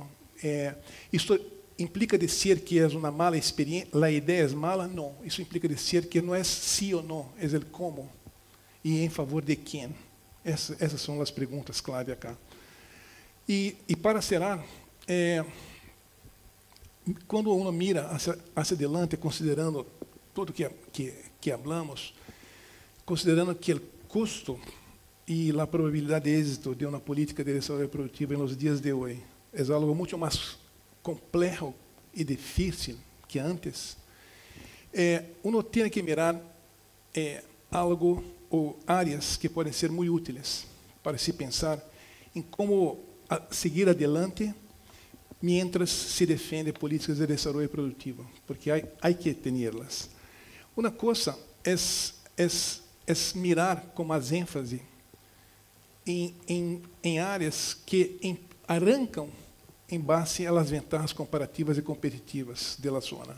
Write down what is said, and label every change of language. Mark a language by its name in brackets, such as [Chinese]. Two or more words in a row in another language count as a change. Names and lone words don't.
[Portuguese] Isso implica dizer que é uma mala experiência, a ideia é mala? Não, isso implica dizer que não é sim ou não, é o como e em favor de quem. Essas são as perguntas [Spanish] clave acá. [Portuguese] E para encerrar, quando [Spanish] uno mira hacia adelante, [Portuguese] considerando tudo que hablamos, considerando que o custo e a probabilidade de êxito de uma política de desenvolvimento produtivo nos dias de hoje é algo muito mais complexo e difícil que antes, uno tem que mirar algo ou áreas que podem ser muito úteis para se pensar em como seguir [Spanish] adelante mientras [Portuguese] se defende políticas de desenvolvimento produtivo, porque há que tê-las. Uma coisa é mirar com mais ênfase em áreas que arrancam em base às vantagens comparativas e competitivas da zona.